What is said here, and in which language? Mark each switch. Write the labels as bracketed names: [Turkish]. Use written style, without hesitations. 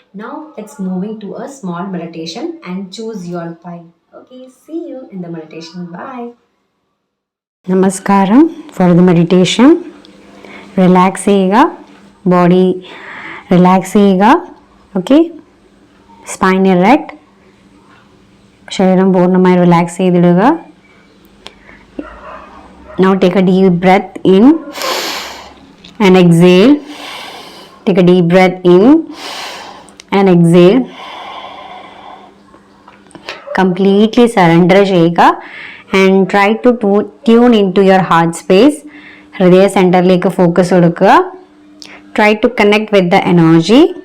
[English] Now let's moving to a small meditation and choose your pile. Okay, see you in the meditation. Bye. Namaskaram. For the meditation, relax ചെയ്യുക, body relax ചെയ്യുക. Okay, spine erect, [Malayalam] ശരീരം പൂർണ്ണമായി relax ചെയ്തിടുക. [English] Now take a deep breath in and exhale. Take a deep breath in and exhale. Completely surrender ചെയ്യുക and try to tune into your heart space. [Malayalam] ഹൃദയ സെൻറ്ററിലേക്ക് focus കൊടുക്കുക. [English] Try to connect with the energy.